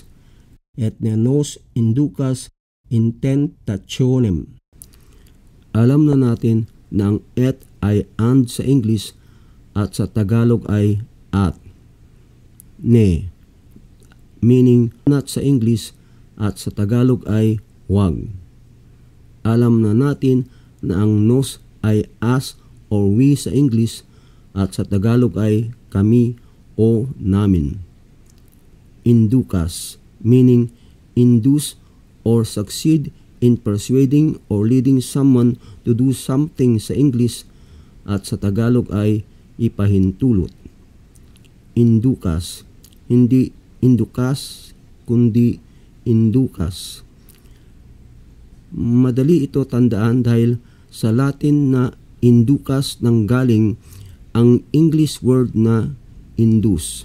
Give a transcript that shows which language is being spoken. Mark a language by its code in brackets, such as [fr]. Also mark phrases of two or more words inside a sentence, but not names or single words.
[la] Et ne nos inducas in tentationem. [tl] Alam na natin na ang et ay and sa English at sa Tagalog ay at. Ne, [en] meaning not [tl] sa English at sa Tagalog ay wag. Alam na natin na ang nos ay [en] as or we [tl] sa English at sa Tagalog ay kami o namin. [la] Inducas, [en] meaning induce or succeed in persuading or leading someone to do something [tl] sa English at sa Tagalog ay ipahintulot. Inducas, hindi inducas, kundi inducas. Madali ito tandaan dahil sa Latin na inducas nanggaling ang [en] English word [tl] na induce.